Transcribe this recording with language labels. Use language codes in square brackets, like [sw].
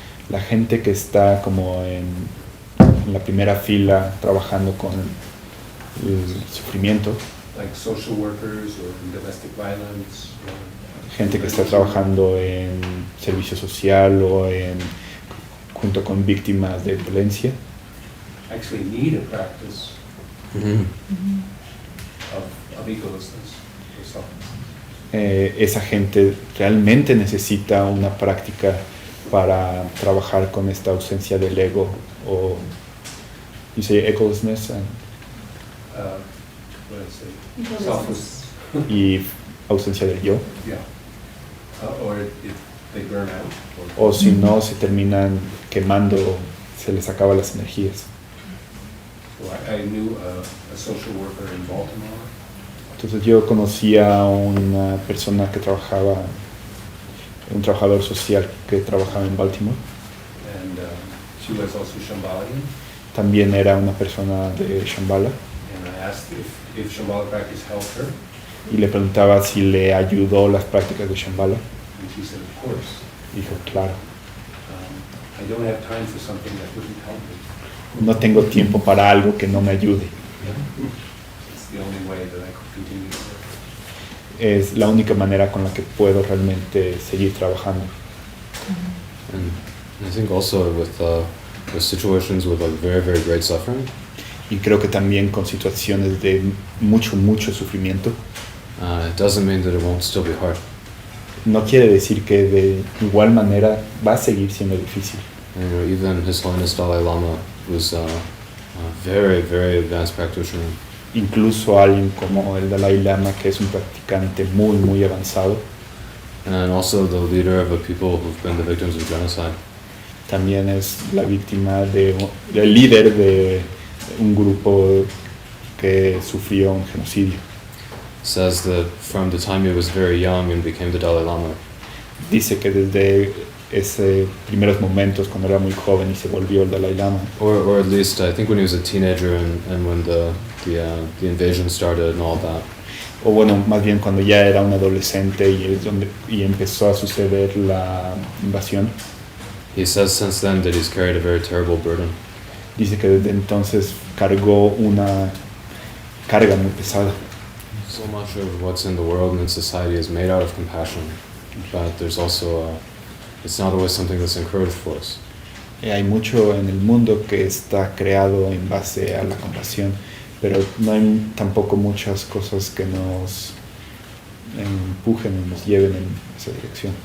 [es] La gente que está como en la primera fila trabajando con el sufrimiento, [en] Like social workers or in domestic violence. [es] gente que está trabajando en servicio social o junto con víctimas de violencia, [en] Actually need a practice of egolessness or selflessness. [es] esa gente realmente necesita una práctica para trabajar con esta ausencia del ego o [en] you say egolessness What did I say? Selfless. [es] y ausencia del yo, [en] Yeah. Or if they burn out. Or [es] o si no se terminan quemando, se les acaban las energías. [en] So I knew a social worker in Baltimore. [es] Entonces yo conocía a una persona que trabajaba, un trabajador social que trabajaba en Baltimore. [en] And she was also Shambhalian. [es] También era una persona de Shambhala [en] And I asked if Shambhala practice helped her. [es] y le preguntaba si le ayudó las prácticas de Shambhala. [en] And she said, of course. [es] Dijo, claro, [en] I don't have time for something that wouldn't help me. [es] no tengo tiempo para algo que no me ayude. [en] It's the only way that I could continue to work. [es] Es la única manera con la que puedo realmente seguir trabajando. [en] And I think also with situations with like very, very great suffering, [es] Y creo que también con situaciones de mucho, mucho sufrimiento, [en] it doesn't mean that it won't still be hard. [es] no quiere decir que de igual manera va a seguir siendo difícil. [en] And, even His Holiness Dalai Lama was a very, very advanced practitioner. [es] Incluso alguien como el Dalai Lama, que es un practicante muy, muy avanzado, [en] And also the leader of a people who've been the victims of genocide. [es] también es la víctima el líder de un grupo que sufrió un genocidio. [en] Says that from the time he was very young and became the Dalai Lama, [es] Dice que desde esos primeros momentos, cuando era muy joven y se volvió el Dalai Lama, [en] or at least I think when he was a teenager and when the invasion started and all that, [es] o bueno, más bien cuando ya era un adolescente y empezó a suceder la invasión, [en] he says since then that he's carried a very terrible burden. [es] dice que desde entonces cargó una carga muy pesada. [en] So much of what's in the world and in society is made out of compassion, but there's also it's not always something that's encouraged for us. [es] Hay mucho en el mundo que está creado en base a la compasión, pero no hay tampoco muchas cosas que nos empujen y nos lleven en esa dirección.